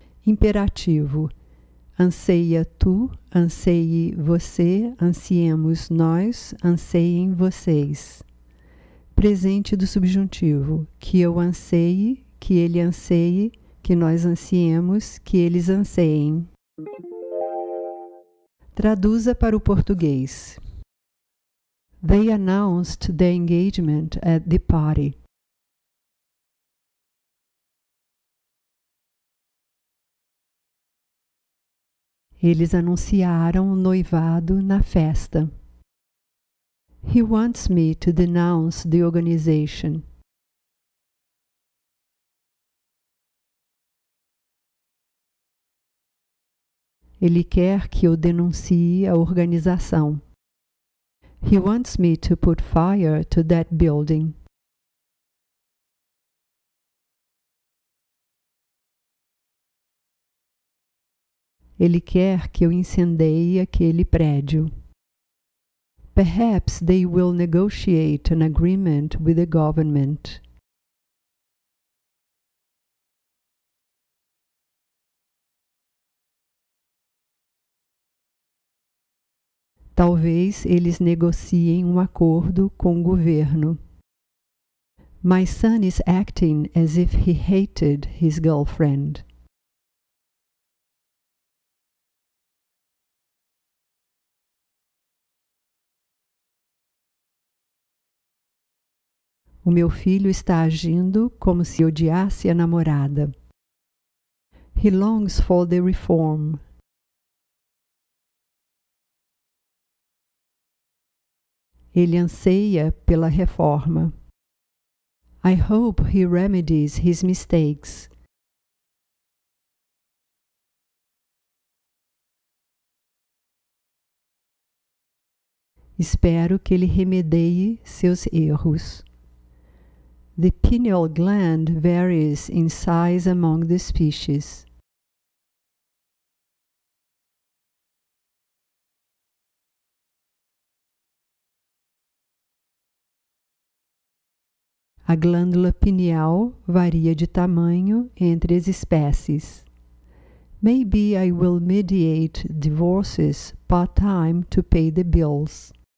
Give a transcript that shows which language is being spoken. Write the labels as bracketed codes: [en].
[pt] Imperativo. Anseia tu, anseie você, ansiemos nós, anseiem vocês. Presente do subjuntivo. Que eu anseie, que ele anseie, que nós ansiemos, que eles anseiem. Traduza para o português. [en] They announced their engagement at the party. [pt] Eles anunciaram o noivado na festa. [en] He wants me to denounce the organization. [pt] Ele quer que eu denuncie a organização. [en] He wants me to put fire to that building. [pt] Ele quer que eu incendeie aquele prédio. [en] Perhaps they will negotiate an agreement with the government. [pt] Talvez eles negociem um acordo com o governo. [en] My son is acting as if he hated his girlfriend. [pt] O meu filho está agindo como se odiasse a namorada. [en] He longs for the reform. [pt] Ele anseia pela reforma. [en] I hope he remedies his mistakes. [pt] Espero que ele remedeie seus erros. [en] The pineal gland varies in size among the species. [pt] A glândula pineal varia de tamanho entre as espécies. [en] Maybe I will mediate divorces part-time to pay the bills.